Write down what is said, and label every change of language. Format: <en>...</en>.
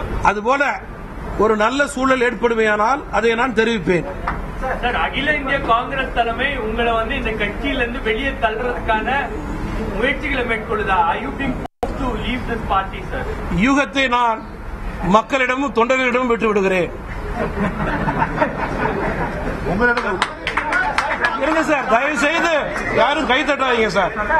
<ta>அதுபோல ஒரு நல்ல சூழல் ஏற்படுமையானால் அதை நான் தெரிவிப்பேன். சார், அகில இந்திய காங்கிரஸ் தலைமை உங்களை இந்த கட்சியிலிருந்து வெளியே தள்ளுறதுக்கான முயற்சிகளை மேற்கொள்ளுதா?</ta> <en>Are you being forced to leave this party, sir?</en> <ta>யூகத்தை நான் மக்களிடமும் தொண்டர்களிடமும் விட்டு விடுகிறேன். இருங்க சார், தயவு செய்து யாரும் கை தட்டாதீங்க சார்.</ta>